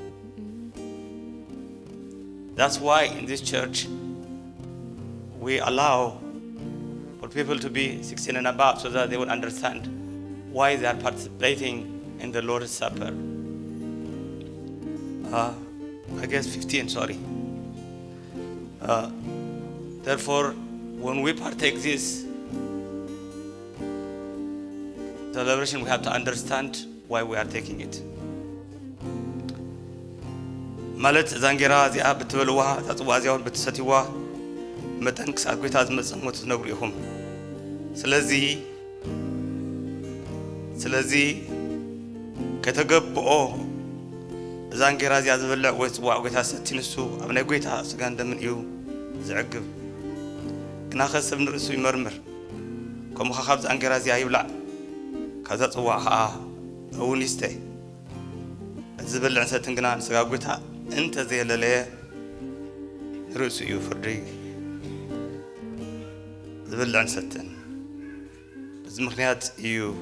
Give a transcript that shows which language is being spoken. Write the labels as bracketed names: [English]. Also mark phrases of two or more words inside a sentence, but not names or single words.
[English] That's why in this church, we allow for people to be 16 and above so that they will understand why they are participating in the Lord's Supper. I guess 15, sorry. Therefore, when we partake this celebration, we have to understand why we are taking it. [Tigrinya] ማለት ዛንጌራ እዚኣ ብትበልዋ ታጽዋ እዚያውን ብትሰትይዋ መጠን ክሳት ጎይታ ዝመጽእ ሞት ትነግሩ ኢኹም። ስለዚ ከተገብኦ ዛንጌራ እዚኣ ዝበልዕ ወይ ጽዋዕ ጎይታ ሰቲ ንሱ ኣብ ናይ ጎይታ ስጋ እንደምን እዩ ዝዕግብ ግና ኸሰብ ንርእሱ ይመርምር ከምኡ ካብ ዛንጌራ እዚኣ ይብላዕ ካብዛ ጽዋዕ ከዓ እውን ይስተ ዝብልዕ ሰትን ግና ስጋ ጎይታ እንተ ዘየለለየ ንርእሱ እዩ ፍርዲ ዝብልዕን ሰትን በዚ ምክንያት እዩ